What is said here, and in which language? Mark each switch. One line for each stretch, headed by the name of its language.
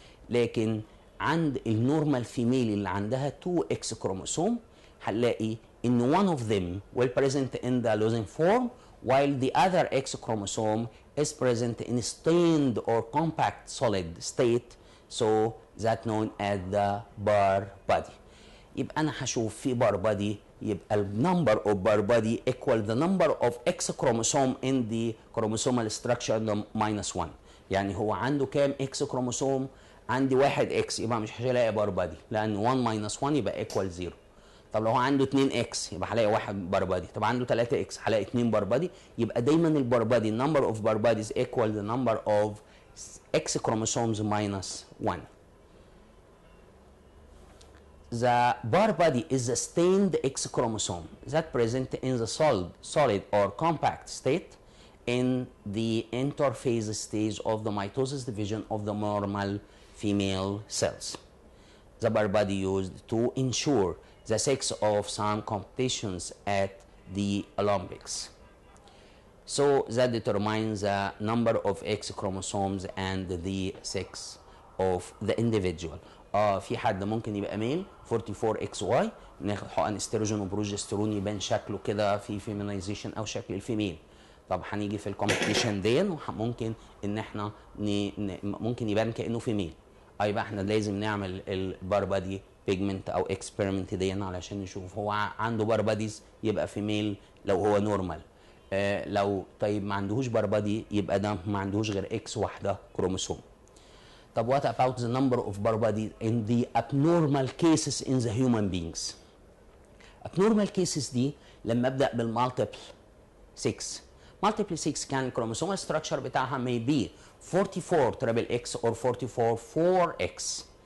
Arabic: لكن عند النورمال فيميل اللي عندها 2 اكس كروموسوم هنلاقي ان
English: one of them will present in the losing form while the other X chromosome is present in stained or compact solid state, so that known as the bar body.
Arabic: يبقى انا هشوف في bar body يبقى النمبر اوف بار بادي
English: equal the number of X chromosome in the chromosomal structure minus 1.
Arabic: يعني هو عنده كام X chromosome؟ عندي 1 X، يبقى مش هلاقي بار بادي لان 1 minus 1 يبقى equal 0. طب لو هو عنده 2 X يبقى هلاقي 1 بار بادي، طب عنده 3 X هلاقي 2 بار بادي. يبقى دايما البار بادي
English: number of bar bodies equal the number of X chromosomes minus 1. The bar body is a stained X chromosome that present in the solid or compact state in the interphase stage of the mitosis division of the normal female cells. The bar body used to ensure the sex of some competitions at the Olympics. So that determines the number of X chromosomes and the sex of the individual.
Arabic: في حد ممكن يبقى ميل 44 اكس واي، ناخد حقن استروجين وبروجسترون يبان شكله كده في فيمينايزيشن او شكل الفيميل. طب هنيجي في الكومبيتيشن دي ممكن ان احنا ممكن يبان كانه فيميل، يبقى احنا لازم نعمل البار بادي بيجمنت او اكسبيرمنت دي علشان نشوف هو عنده بار باديز يبقى فيميل لو هو نورمال. لو طيب ما عندهوش بار بادي يبقى ده ما عندهوش غير اكس واحده كروموسوم. طب
English: what about the number of bar bodies in the abnormal cases in the human beings?
Arabic: abnormal cases دي لما ابدا بالمالتيبل 6.
English: multiple 6
Arabic: كان الكروموسومال ستراكشر بتاعها
English: may be 44 triple X or 44 4X.